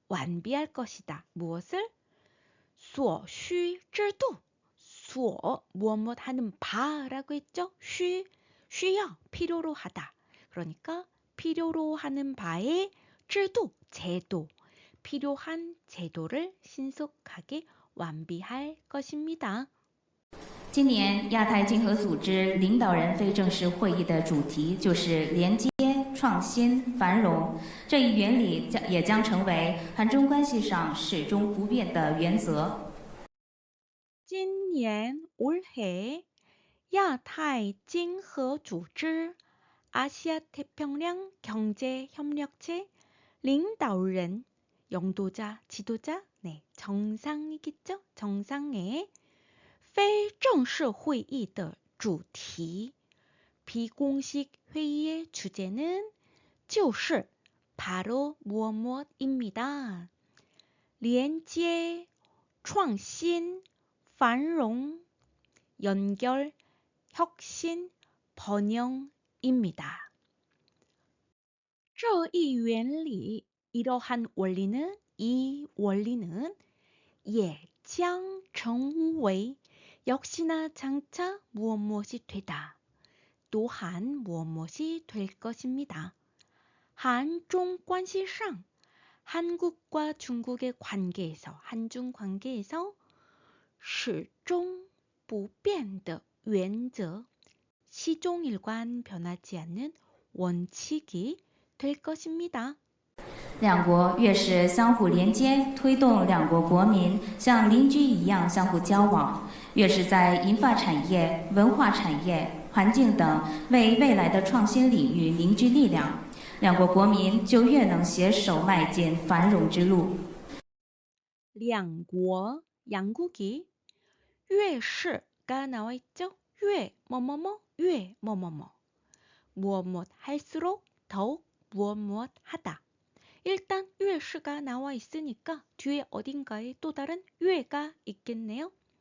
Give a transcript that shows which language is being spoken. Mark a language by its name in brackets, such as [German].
[Korean] 완비할 것이다. 무엇을? [Chinese] 所需制度 [Korean] 所무엇 하는 바라고 했죠. 需要필요로 하다. 그러니까 필요로 하는 바의制度 제도 필요한 제도를 신속하게 완비할 것입니다. [Chinese] 今年亚太经合组织领导人非正式会议的主题就是连接、创新、繁荣。这一原理也将成为韩中关系上始终不变的原则。 [Korean] 今年 올해亚太经合组织 아시아 태평양 경제협력체 领导人 영도자, 지도자, 네, 정상이겠죠? 정상의 [Chinese] 非正式会议的主题 [Korean] 비공식 회의의 주제는 就是 바로 무엇입니다. 连接, 创新, 繁荣, 연결, 혁신, 번영입니다. [Chinese] 这一原理 [Korean] 이러한 원리는 이 원리는 [Chinese] 也将成为 [Korean] 역시나 장차 무엇이 되다. 또한 무엇이 될 것입니다. 한중 관계上 한국과 중국의 관계에서 한중 관계에서 [Chinese] 始终不变的原则 [Korean] 시종일관 변하지 않는 원칙이 될 것입니다. [Chinese] 两国越是相互连接，推动两国国民像邻居一样相互交往，越是在银发产业、文化产业、环境等为未来的创新领域凝聚力量，两国国民就越能携手迈进繁荣之路。 [Korean] 两国 양국이 越是가 나와 있죠. 越越무엇 할수록 더욱 무엇 하다. 일단 越是가 나와 있으니까 뒤에 어딘가에 또 다른 越가 있겠네요.